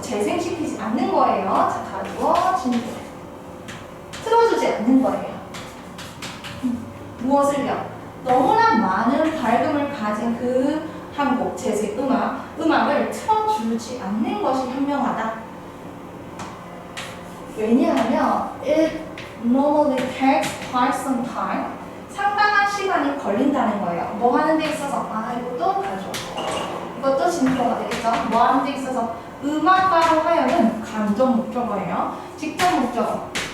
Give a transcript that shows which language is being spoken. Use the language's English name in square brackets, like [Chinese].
[Korean] 재생시키지 않는 거예요. 자, 가지고 틀어주지 않는 거예요. 무엇을요? 너무나 많은 밝음을 가진 그 한 곡, 재생 음악을 틀어주지 않는 것이 현명하다. 왜냐하면 [English] it normally takes quite some time. [Korean] 상당한 시간이 걸린다는 거예요. 뭐 하는 데 있어서? 이것도 가져. 이것도 진표가 되겠죠. 뭐 하는 데 있어서? 음악가로 하여금 감정 목적어예요. 직접 목적어.